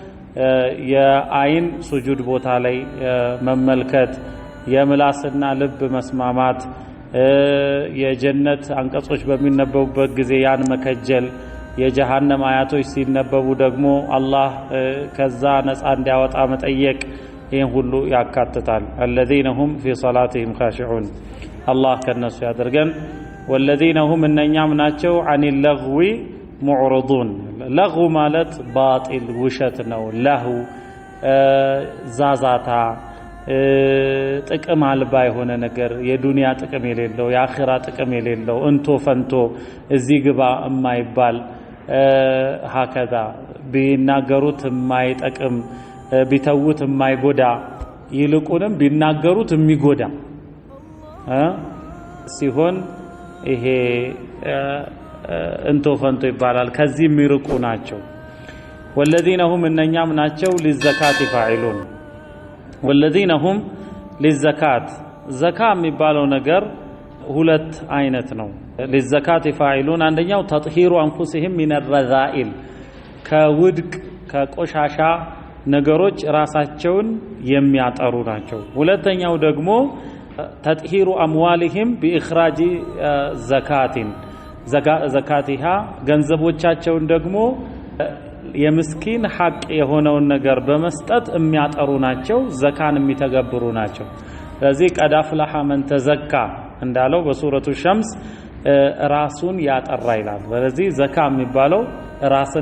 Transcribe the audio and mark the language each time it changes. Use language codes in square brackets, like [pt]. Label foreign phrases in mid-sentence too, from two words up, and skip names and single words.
[am] የአይን ሱጁድ ቦታ ላይ መመልከት፣ የምላስና ልብ መስማማት፣ የጀነት አንቀጾች በሚነበቡበት ጊዜ ያን መከጀል፣ የጀሃነም አያቶች ሲነበቡ ደግሞ አላህ ከዛ ነፃ እንዲያወጣ መጠየቅ፣ ይህን ሁሉ ያካትታል። [ar] الذين هم في صلاتهم خاشعون [am] አላህ ከነሱ ያደርገን። [ar] والذين هم [am] እነኛም ናቸው [ar] عن اللغو معرضون። [am] ለغو ማለት ባጢል ውሸት ነው። ለሁ ዛዛታ ጥቅም አልባ የሆነ ነገር የዱንያ ጥቅም የሌለው የአኺራ ጥቅም የሌለው እንቶ ፈንቶ እዚህ ግባ የማይባል ሀከዛ ቢናገሩት የማይጠቅም ቢተውት የማይጎዳ ይልቁንም ቢናገሩት የሚጎዳ ሲሆን ይሄ እንቶ ፈንቶ ይባላል። ከዚህ የሚርቁ ናቸው። [ar] والذين هم [am] እነኛም ናቸው [ar] للزكاة فاعلون والذين هم للزكاة [am] ዘካ የሚባለው ነገር ሁለት አይነት ነው። [ar] للزكاة فاعلون [am] አንደኛው [ar] تطهير انفسهم من الرذائل [am] ከውድቅ ከቆሻሻ ነገሮች ራሳቸውን የሚያጠሩ ናቸው። ሁለተኛው ደግሞ [ar] تطهير اموالهم باخراج زكاة زكاتها [am] ገንዘቦቻቸውን ደግሞ የምስኪን ሐቅ የሆነውን ነገር በመስጠት የሚያጠሩ ናቸው። ዘካን የሚተገብሩ ናቸው። ስለዚህ [ar] قد أفلح من تزكى [am] እንዳለው በሱረቱ ሸምስ ራሱን ያጠራ ይላል። ስለዚህ ዘካ የሚባለው ራስን